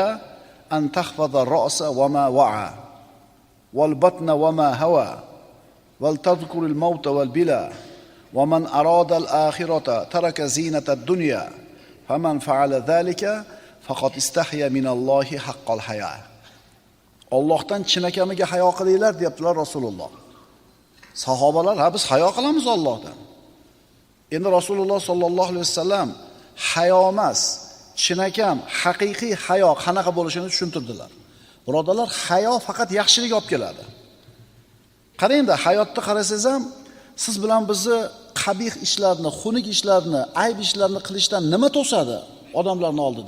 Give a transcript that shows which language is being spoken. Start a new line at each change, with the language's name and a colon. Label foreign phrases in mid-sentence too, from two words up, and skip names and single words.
Arabic: أن تخفض الرأس وما وعى والبطن وما هوى ولتذكر الموت والبلا ومن أراد الآخرة ترك زينة الدنيا فمن فعل ذلك فقد استحيا من الله حق الحياة.
Uzbek: Allohdan chinakamiga hayo qilinglar deyaptilar Rasululloh. Sahobalar, ha biz hayo qilamiz Allohdan. Endi Rasululloh sallallohu alayhi vasallam hayo emas, chinakam haqiqiy hayo qanaqa bo'lishini tushuntirdilar. Birodarlar, hayo faqat yaxshilik olib keladi. Qarangda, hayotda qarasangiz ham siz bilan bizni qabih ishlarni, xunuk ishlarni, ayb ishlarni qilishdan nima to'sadi odamlarning oldida?